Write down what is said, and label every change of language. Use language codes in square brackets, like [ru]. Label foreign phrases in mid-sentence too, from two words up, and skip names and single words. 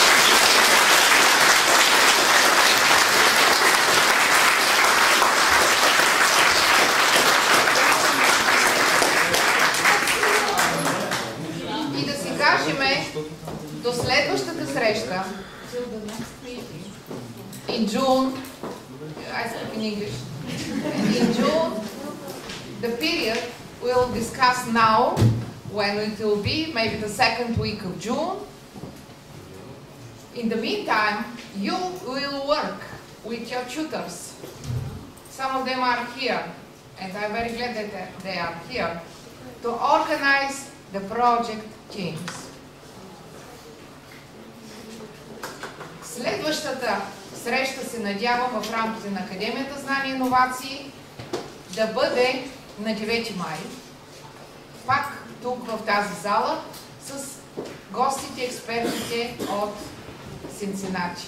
[bg] И да си кажем до следващата среща [en] in June, I speak in English. In June, the period we'll discuss now, when it will be, maybe the 2nd week of June. In the meantime, you will work with your tutors. Some of them are here, and I'm very glad that they are here, to organize the project teams. [bg] Следващата среща се надявам в рамките на Академията Знания и иновации да бъде на 9 май. Пак тук в тази зала с гостите, експертите от Синцинати.